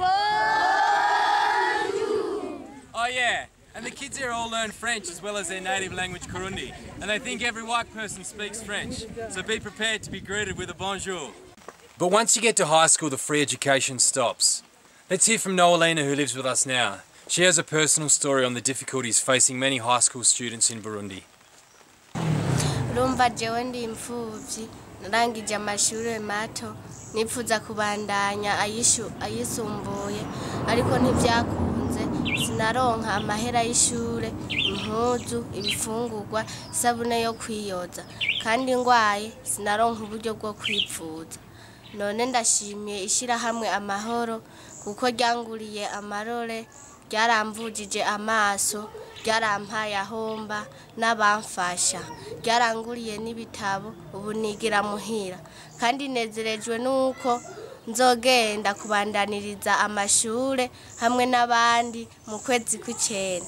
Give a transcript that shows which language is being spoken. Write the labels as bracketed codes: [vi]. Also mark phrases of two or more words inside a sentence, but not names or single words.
[en] Oh yeah, and the kids here all learn French as well as their native language Kirundi, and they think every white person speaks French, so be prepared to be greeted with a bonjour. But once you get to high school, the free education stops. Let's hear from Noelina, who lives with us now. She has a personal story on the difficulties facing many high school students in Burundi. [rn] Narangije amashuri mato nipfuza kubandanya ayisumbuye ariko ntibyakunze sinaronka amahera y'ishure impuzu ibifungurwa isabune yo kwiyoza kandi ngwaye sinaronka uburyo bwo kwipfuza none ndashimiye ishirahamwe Amahoro kuko ryanguriye amarore ryaramvujije amaso ryarampaye ahomba n'abamfasha, ryaranguriye n'ibitabo, ubu nigira muhira, kandi nezerejwe nuko nzogenda kubandaniriza amashure hamwe n'abandi mu kwezi kw'icenda.